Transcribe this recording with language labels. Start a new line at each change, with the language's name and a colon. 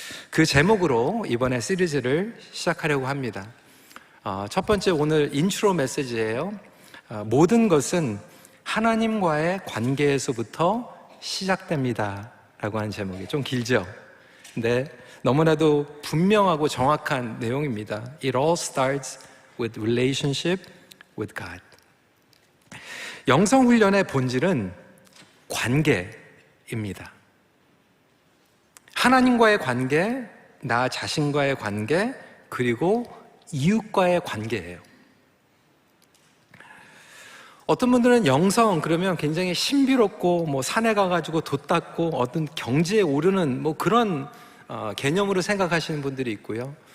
Korean: 그 제목으로 이번에 시리즈를 시작하려고 합니다. 첫 번째, 오늘 인트로 메시지예요. 모든 것은 하나님과의 관계에서부터 시작됩니다 라고 하는 제목이 좀 길죠? 근데 너무나도 분명하고 정확한 내용입니다.
English: It all starts with relationship with God.
Korean: 영성훈련의 본질은 관계입니다. 하나님과의 관계, 나 자신과의 관계, 그리고 이웃과의 관계예요. 어떤 분들은 영성 그러면 굉장히 신비롭고 산에 가가지고 돛 닦고 어떤 경지에 오르는 그런 개념으로 생각하시는 분들이 있고요.